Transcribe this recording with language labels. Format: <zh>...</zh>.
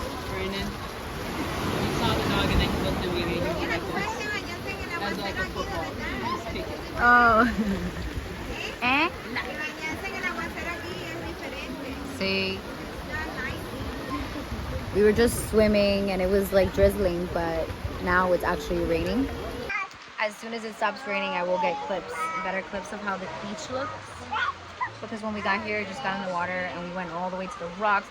<en>Brandon, you saw the dog and then you looked at me and you went like this. As like a football. You just kick it. Oh. Eh?</en> <es>Bañarse en el aguacero aquí es diferente.</es> <en>See, we were just swimming and it was like drizzling, but now it's actually raining. As soon as it stops raining, I will get clips, better clips of how the beach looks. Because when we got here, just got in the water and we went all the way to the rocks.</en>